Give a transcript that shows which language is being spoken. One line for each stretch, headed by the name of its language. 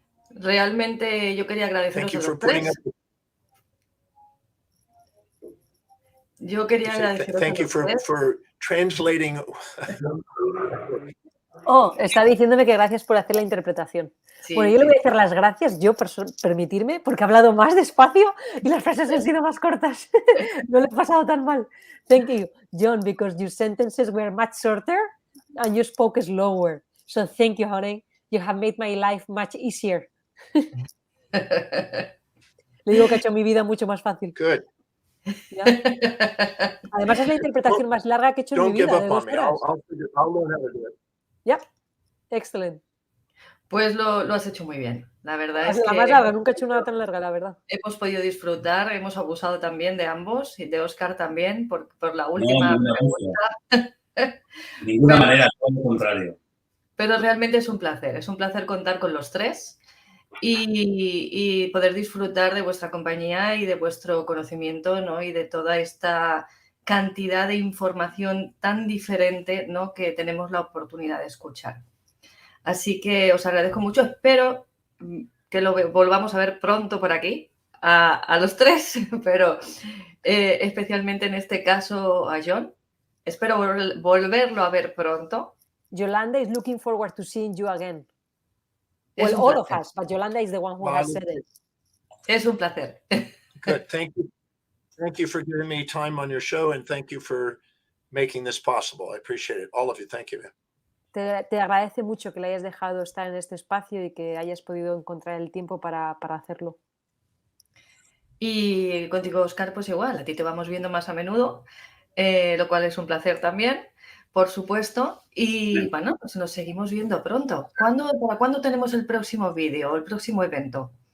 Spanish: Realmente yo quería agradeceros a los tres. Yo quería agradeceros
English: Thank you for translating.
Spanish: Oh, está diciéndome que gracias por hacer la interpretación. Sí, bueno, yo le voy a hacer las gracias, permitirme, porque he hablado más despacio y las frases han sido más cortas. No lo he pasado tan mal.
English: Thank you, John, because your sentences were much shorter and you spoke slower. So thank you, honey. You have made my life much easier.
Spanish: Le digo que ha hecho mi vida mucho más fácil.
English: Good.
Spanish: ¿Ya? Además es la interpretación más larga que he hecho en mi vida.
English: Don't give up on me. I'll learn how to do it. Yep. Excellent.
Spanish: Pues lo has hecho muy bien. La verdad es la que... más larga, nunca he hecho una tan larga, la verdad. Hemos podido disfrutar, hemos abusado también de ambos y de Óscar también por la última pregunta. De ninguna manera, todo lo contrario. Pero realmente es un placer contar con los tres y poder disfrutar de vuestra compañía y de vuestro conocimiento, ¿no? Y de toda esta cantidad de información tan diferente, ¿no? Que tenemos la oportunidad de escuchar. Así que os agradezco mucho, espero que lo volvamos a ver pronto por aquí, a los tres, pero especialmente en este caso a John. Espero volverlo a ver pronto.
English: Yolanda is looking forward to seeing you again. Well, all of us, but Yolanda is the one who has said it.
Spanish: Es un placer.
English: Good. Thank you. Thank you for giving me time on your show, and thank you for making this possible. I appreciate it. All of you. Thank you.
Spanish: Te agradece mucho que le hayas dejado estar en este espacio y que hayas podido encontrar el tiempo para hacerlo. Y contigo, Óscar, pues igual, a ti te vamos viendo más a menudo, lo cual es un placer también, por supuesto. Y bueno, pues nos seguimos viendo pronto. ¿Para cuándo tenemos el próximo vídeo o el próximo evento?